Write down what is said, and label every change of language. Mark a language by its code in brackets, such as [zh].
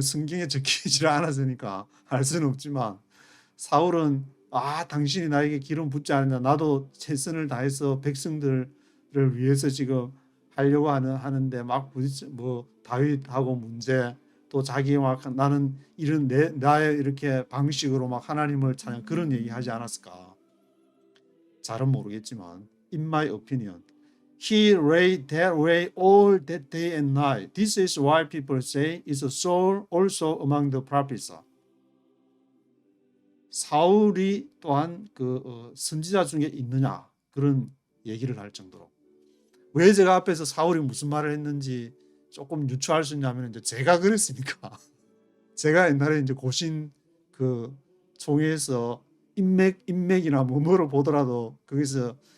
[ko] 성경에 적히지 않았으니까 알 수는 없지만 사울은 당신이 나에게 기름 붓지 않느냐 나도 최선을 다해서 백성들을 위해서 지금 하려고 하는데 막 부딪혀 뭐 다윗하고 문제 또 자기 막 나는 이런 나의 이렇게 방식으로 막 하나님을 찬양 그런 얘기 하지 않았을까? 잘은 모르겠지만 [en] in my opinion he lay that way all that day and night. This is why people say is Saul also among the prophets. [ko] 사울이 또한 그 선지자 중에 있느냐 그런 얘기를 할 정도로 왜 제가 앞에서 사울이 무슨 말을 했는지 조금 유추할 수 있냐면 이제 제가 그랬으니까 제가 옛날에 이제 고신 그 총회에서 인맥이나 뭐로 보더라도 거기서